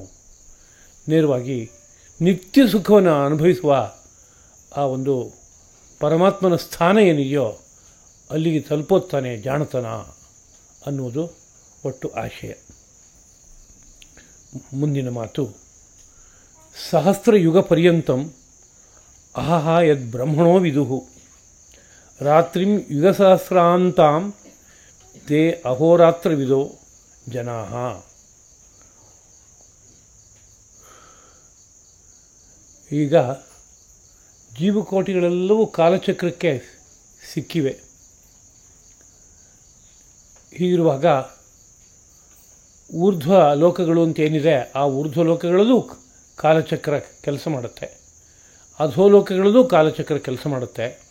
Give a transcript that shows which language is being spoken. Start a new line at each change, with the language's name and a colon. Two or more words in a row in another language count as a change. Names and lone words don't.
Kannada: ನೇರವಾಗಿ ನಿತ್ಯ ಸುಖವನ್ನು ಅನುಭವಿಸುವ ಆ ಒಂದು ಪರಮಾತ್ಮನ ಸ್ಥಾನ ಏನಿದೆಯೋ ಅಲ್ಲಿಗೆ ತಲುಪೋತ್ತಾನೆ ಜಾಣತನ ಅನ್ನುವುದು ಒಟ್ಟು ಆಶಯ. ಮುಂದಿನ ಮಾತು,
Sanskrit: ಸಹಸ್ರಯುಗ ಪರ್ಯಂತಂ ಅಹಹ ಯದ್ ಬ್ರಹ್ಮಣೋ ವಿದುಹು ರಾತ್ರಿಂ ಯುಗಸಹಸ್ರಾಂತಾಂ ತೇ ಅಹೋರಾತ್ರವಿದೋ ಜನಾಃ.
Kannada: ಈಗ ಜೀವಕೋಟಿಗಳೆಲ್ಲವೂ ಕಾಲಚಕ್ರಕ್ಕೆ ಸಿಕ್ಕಿವೆ. ಹೀಗಿರುವಾಗ ಊರ್ಧ್ವ ಲೋಕಗಳು ಅಂತೇನಿದೆ, ಆ ಊರ್ಧ್ವ ಲೋಕಗಳಲ್ಲೂ ಕಾಲಚಕ್ರ ಕೆಲಸ ಮಾಡುತ್ತೆ, ಅಧೋಲೋಕಗಳಲ್ಲೂ ಕಾಲಚಕ್ರ ಕೆಲಸ ಮಾಡುತ್ತೆ.